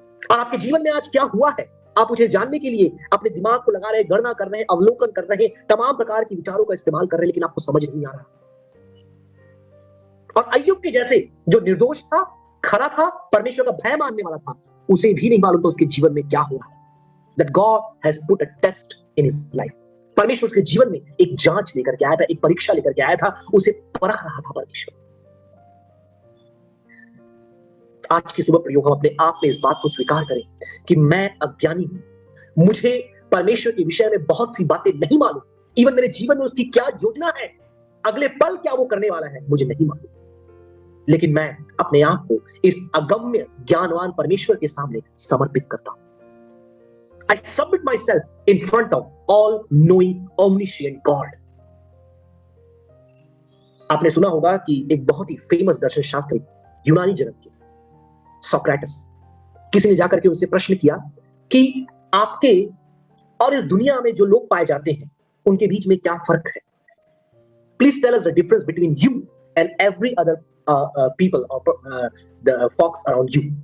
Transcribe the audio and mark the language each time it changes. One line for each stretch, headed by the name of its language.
Hindi: और आपके जीवन में आज क्या हुआ है, आप उसे जानने के लिए अपने दिमाग को लगा रहे, गणना कर रहे हैं, अवलोकन कर रहे हैं, तमाम प्रकार के विचारों का इस्तेमाल कर रहे हैं, लेकिन आपको समझ नहीं आ रहा। और अय्यूब के जैसे जो निर्दोष था, खरा था, परमेश्वर का भय मानने वाला था, उसे भी नहीं मालूम था उसके जीवन में क्या हो रहा है।
English: That God has put a test in his life.
Hindi: परमेश्वर उसके जीवन में एक जांच लेकर के आया था, एक परीक्षा लेकर के आया था, उसे परख रहा था परमेश्वर। आज की सुबह प्रियो, हम अपने आप में इस बात को स्वीकार करें कि मैं अज्ञानी हूं, मुझे परमेश्वर के विषय में बहुत सी बातें नहीं मालूम। इवन मेरे जीवन में उसकी क्या योजना है, अगले पल क्या वो करने वाला है, मुझे नहीं मालूम। लेकिन मैं अपने आप को इस अगम्य ज्ञानवान परमेश्वर के सामने समर्पित करता हूं।
English: I submit myself in front of all-knowing, omniscient God.
Hindi: आपने सुना होगा कि एक बहुत ही फेमस दर्शन शास्त्री यूनानी जगत के सोक्रेटिस, किसी ने जाकर के उनसे प्रश्न किया कि आपके और इस दुनिया में जो लोग पाए जाते हैं उनके बीच में क्या फर्क है?
English: Please tell us the difference between you and every other people और the folks around you.